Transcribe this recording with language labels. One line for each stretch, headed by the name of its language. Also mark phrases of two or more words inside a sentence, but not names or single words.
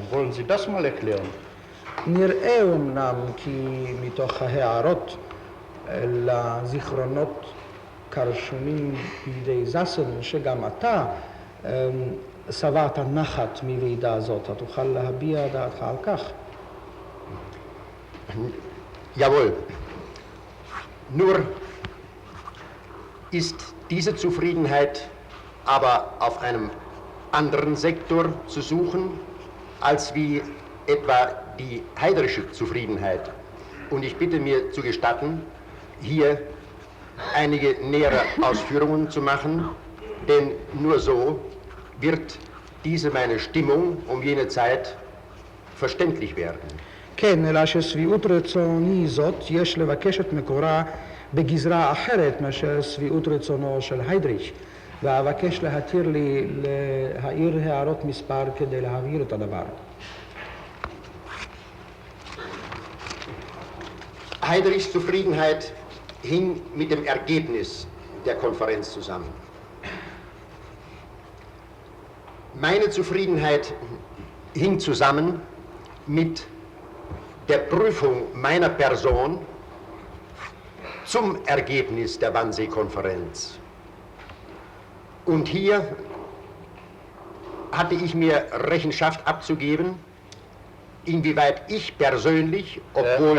German: Wollen Sie das mal erklären?
Hebrew: נראה אמנם כי מתוך ההערות לזיכרונות כרשומים בידי זסן, שגם אתה שבעת נחת מוועידה זאת. תוכל להביע דעתך על כך?
German: Jawohl. Nur ist diese Zufriedenheit aber auf einem anderen Sektor zu suchen, als wie etwa die Heydrische Zufriedenheit. Und ich bitte mir zu gestatten, hier einige nähere Ausführungen zu machen, denn nur so wird diese meine Stimmung um jene Zeit verständlich werden.
Hebrew: כן, אלא ששביעות רצוני זאת יש לבקש את מקורה בגזרה אחרת מאשר שביעות רצונו של היידריך, ואבקש להתיר לי להעיר הערות מספר כדי להבהיר את הדבר.
German: Heydrichs Zufriedenheit hing mit dem Ergebnis der Konferenz zusammen. Meine Zufriedenheit hing zusammen mit der Prüfung meiner Person zum Ergebnis der Wannsee-Konferenz. Und hier hatte ich mir Rechenschaft abzugeben, inwieweit ich persönlich, obwohl...